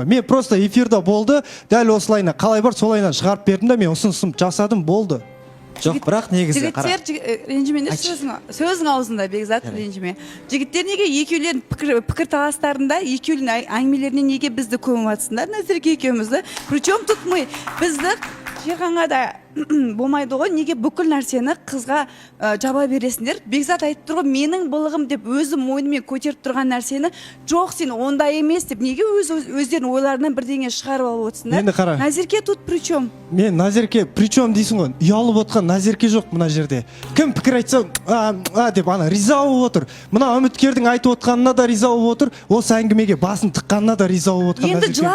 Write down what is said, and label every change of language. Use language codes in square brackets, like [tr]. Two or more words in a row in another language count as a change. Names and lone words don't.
[kk] Мен просто эфирда болды, дәл осылайына қалай бар, солайынан шығарып бердім да, мен ұсынысым жасадым, болды. Жоқ, бірақ негізі қара. Жігіттер ренжімеңдер, сөзің аузында, Бекзат, ренжіме. Жігіттер неге екеулердің пікір таластарында, екеулердің әңгімелеріне неге бізді көміп жатсыңдар? Назерке екеумізді. [ru] Причем тут мы [kk] бізді Шерханға да болмайды ғой, неге бүкіл нәрсені қызға жаба бересіңдер? Бекзат айтып тұр ғой, менің былығым деп өзі мойнымен көтеріп тұрған нәрсені жоқ, сен ондай емес деп неге өздерінің ойларынан бірдеңе шығарып алып отырсыңдар? Енді қара. [ru] Назерке тут причем? [kk] Мен Назерке причем дейсің ғой, ұялып отқан Назерке жоқ мына жерде. Кім пікір айтса, деп ана риза болып отыр. Мына үміткердің айтып отқанына да риза болып отыр, осы әңгімеге басын тыққанына да риза болып отқан Назерке.